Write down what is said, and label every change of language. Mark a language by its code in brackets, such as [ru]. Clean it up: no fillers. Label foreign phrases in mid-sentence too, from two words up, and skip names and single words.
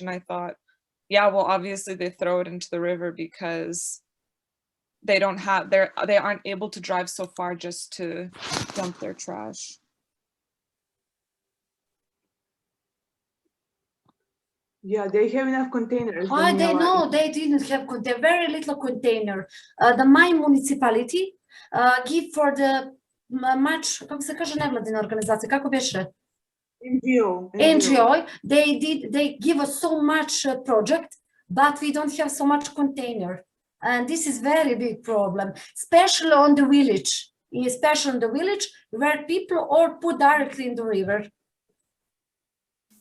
[en] And I thought, yeah, well, obviously they throw it into the river because they aren't able to drive so far just to dump their trash. Yeah, they have enough containers. They didn't have very little container. The my municipality give for the much, [sr] kako se kaže nevladina organizacija, kako beše? [en] NGO. They give us so much project, but we don't have so much container. And this is very big problem, especially on the village, where people all put directly in the river.